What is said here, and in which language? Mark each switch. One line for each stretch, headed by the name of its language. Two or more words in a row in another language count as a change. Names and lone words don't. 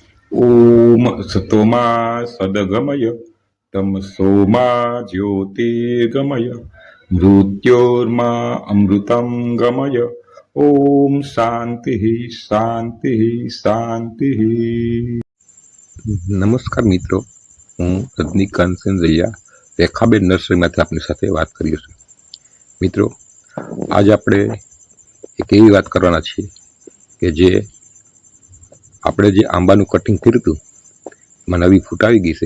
Sanskrit: ओम सतोमा सदगमय तमसोमा ज्योतिर्गमय मृत्योर्मा अमृतं गमय। ओम शांति शांति शांति।
Gujarati: નમસ્કાર મિત્રો, હું રજનીકાંત સેન્દ્રિયા રેખાબેન નર્સરીમાંથી આપની સાથે વાત કરીએ છીએ। મિત્રો, આજે આપણે એક એવી વાત કરવાના છીએ કે જે આપણે જે આંબાનું કટિંગ કર્યું હતું એમાં નવી ફૂટ આવી ગઈ છે।